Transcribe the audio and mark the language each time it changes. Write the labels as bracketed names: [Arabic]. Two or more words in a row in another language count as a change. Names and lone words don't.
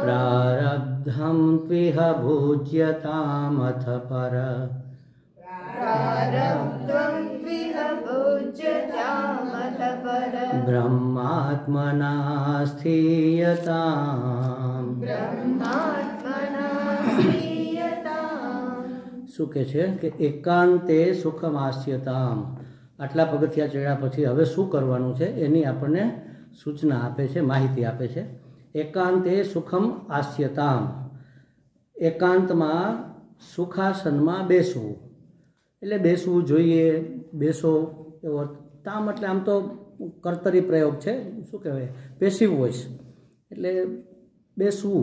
[Sanskrit] प्रारब्धं त्विह भुज्यतामथ पर प्रारब्धं त्विह भुज्यतामथ पर ब्रह्मात्मना स्थीयताम्. ब्रह्मात्मना प्रियताम्. [Gujarati] શું કહે છે કે [Sanskrit] એકાંતે સુખમાસ્યતામ. [Gujarati] આટલા પગથિયા ચડ્યા પછી હવે શું કરવાનું છે એની આપણને સૂચના આપે છે, માહિતી આપે છે. [Sanskrit] એકાંતે સુખમ આસ્યતામ. [Gujarati] એકાંતમાં સુખાસનમાં બેસવું એટલે બેસવું જોઈએ, બેસો એવો તામ એટલે આમ તો કર્તરી પ્રયોગ છે, શું કહેવાય, [English] passive voice [Gujarati] એટલે બેસવું.